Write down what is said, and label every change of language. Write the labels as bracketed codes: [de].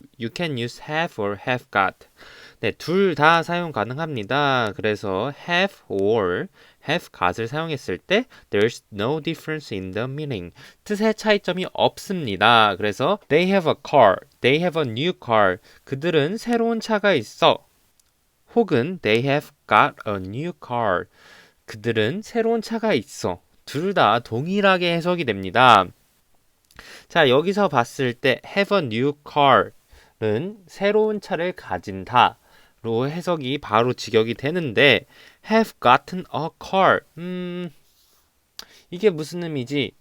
[en] You can use have or have got. [ko] 네, 둘 다 사용 가능합니다. 그래서 [en] have or have got을 [ko] 사용했을 때 [en] there's no difference in the meaning. [ko] 뜻의 차이점이 없습니다. 그래서 [en] they have a car, they have a new car. [ko] 그들은 새로운 차가 있어. 혹은 [en] they have got a new car. [ko] 그들은 새로운 차가 있어. 둘 다 동일하게 해석이 됩니다. 자, 여기서 봤을 때 [en] have a new car [ko] 은 새로운 차를 가진다 로 해석이 바로 직역이 되는데 [en] have gotten a car [ko] 이게 무슨 의미지?